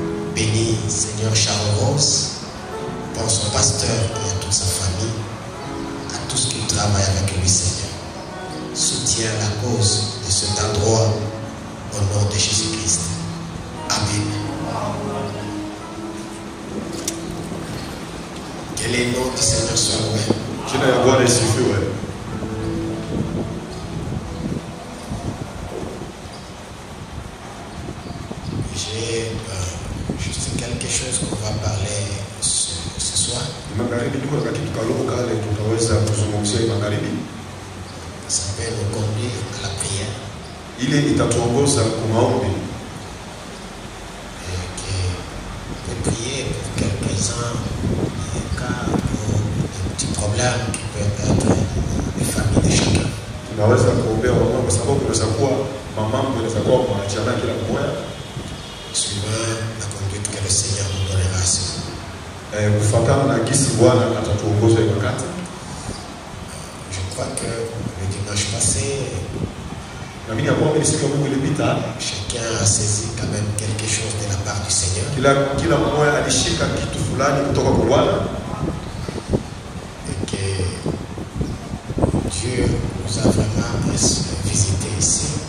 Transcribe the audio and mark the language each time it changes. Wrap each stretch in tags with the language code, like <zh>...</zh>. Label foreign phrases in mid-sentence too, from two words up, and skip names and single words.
<fr>Bénis Seigneur Charles Rose, pour son pasteur et à toute sa famille, travaille avec lui, Seigneur. Soutiens la cause de cet endroit au nom de Jésus-Christ. Amen. Que le nom du Seigneur soit loué.</fr> <sw>Jina ya Bwana isifiwe.</sw> <fr>J'ai juste quelque chose qu'on va parler ce soir.</fr> <sw>Magharibi niko na kitu kaloko kale tutaweza kuzungumzia magharibi.</sw> <fr>Ça peut nous conduire à la prière.</fr> <sw>Ile itatuongoza kwa maombi.</sw> <fr>De prier pour quelques-uns, cas pour des petits problèmes qui peuvent être les familles de chacun.</fr> <sw>Tunaweza kuombea wamama kwa sababu kunaweza kuwa mamambo inaweza kuwa kwa jamaa kila mmoja.</sw> <fr>Suivant la conduite que le Seigneur nous donnera.</fr> <sw>Kufuatana na gisi Bwana atatuongoza wakati.</sw> <fr>Je crois que le dimanche passé, chacun a saisi quand même quelque chose de la part du Seigneur. Et que Dieu nous a vraiment visité ici.</fr>